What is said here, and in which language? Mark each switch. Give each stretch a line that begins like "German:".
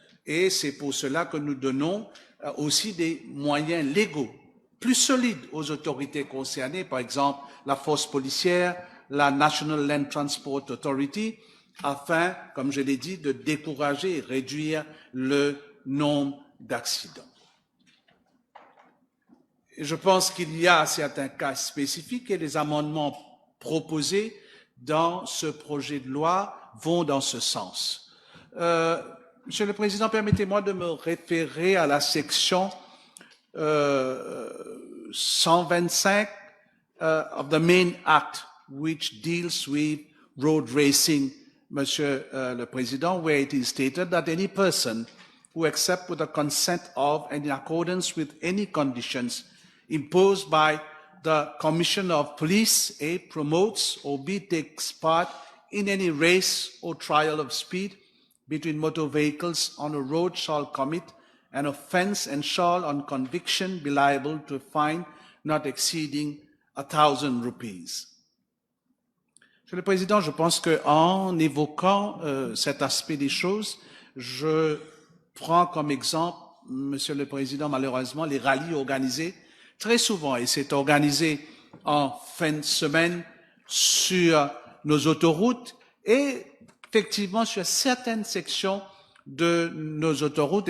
French: Et c'est pour cela que nous donnons aussi des moyens légaux plus solides aux autorités concernées, par exemple la force policière, la National Land Transport Authority, afin, comme je l'ai dit, de décourager et réduire le nombre d'accidents. Je pense qu'il y a certains cas spécifiques et les amendements proposés dans ce projet de loi vont dans ce sens. Monsieur le Président, permettez-moi de me référer à la section 125
English: of the main act, which deals with road racing, Monsieur le Président, where it is stated that any person who accepts with the consent of and in accordance with any conditions imposed by the Commissioner of Police, A, promotes or B, takes part in any race or trial of speed between motor vehicles on a road shall commit an offence and shall, on conviction, be liable to a fine not exceeding 1,000 rupees.
French: Monsieur le Président, je pense qu'en évoquant cet aspect des choses, je prends comme exemple, Monsieur le Président, malheureusement, les rallyes organisés très souvent, et c'est organisé en fin de semaine sur nos autoroutes et effectivement sur certaines sections de nos autoroutes.